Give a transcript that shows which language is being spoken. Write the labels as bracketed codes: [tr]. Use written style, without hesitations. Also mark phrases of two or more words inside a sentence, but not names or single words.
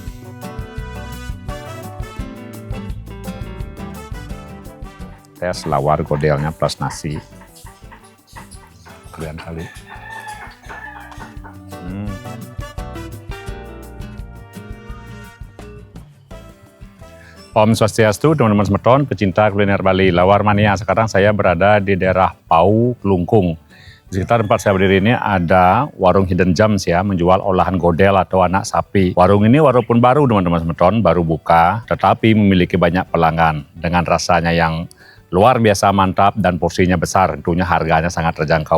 [id] Tes lawar godelnya plus nasi. Kalian kali. Om Swastiastu, teman-teman semeton, pecinta kuliner Bali, Lawar Mania. Sekarang saya berada di daerah Pau, Kelungkung. Di sekitar tempat saya berdiri ini ada warung Hidden Gems ya, menjual olahan godel atau anak sapi. Warung ini walaupun baru teman-teman semeton, baru buka, tetapi memiliki banyak pelanggan. Dengan rasanya yang luar biasa mantap dan porsinya besar, tentunya harganya sangat terjangkau.